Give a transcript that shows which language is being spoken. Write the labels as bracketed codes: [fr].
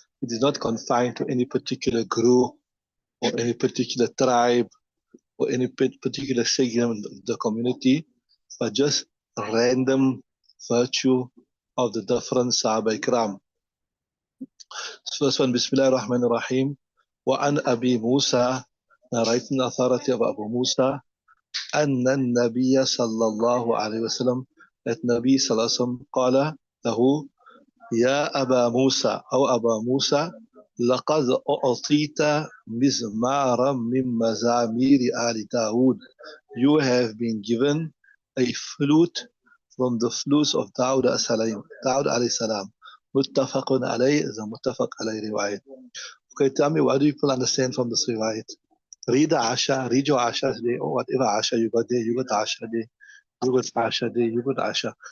[en] It is not confined to any particular group or any particular tribe or any particular segment of the community, but just random virtue of the different Sahaba Ikram. First one, Bismillah ar-Rahman ar-Rahim. [ar] وعن أبي موسى, [en] narrating the authority of Abu Musa, [ar] أن النبي صلى الله عليه وسلم, [en] that Nabi [ar] صلى الله عليه وسلم قال له يا أبا موسى أو أبا موسى لقد أعطيت مزمارا من مزامير آل داود. [en] You have been given a flute from the flutes of Dawud alayhi salam. Muttafaqun alayhi is a muttafaq alayhi riwayat. Okay, tell me, what do people understand from this riwayat? Read the Asha, read your Asha today, or whatever Asha you got there, you got Asha there, you got Asha there, you got Asha.